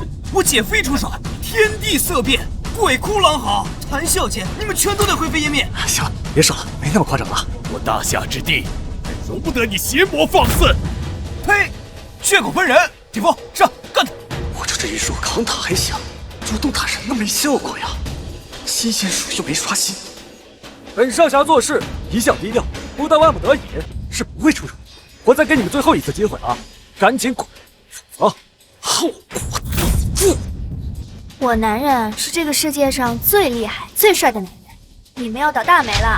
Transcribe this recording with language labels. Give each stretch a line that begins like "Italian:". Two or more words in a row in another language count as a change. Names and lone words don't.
Chinese: 我姐夫一出手，天地色變，鬼哭狼嚎，談笑間你們全都得灰飛煙滅。行了，別說了，沒那麼誇張了。我大夏之地，容不得你邪魔放肆！呸！血口噴人！姐夫，上幹他！我就這一術扛他還行，主動打人都沒效果呀。新鮮術又沒刷新。本少俠做事一向低調，不到萬不得已是不會出手。我再給你們最後一次機會啊！趕緊滾，否則後果自負。我男人是這個世界上最厲害、最帥的男人，你們要倒大霉了。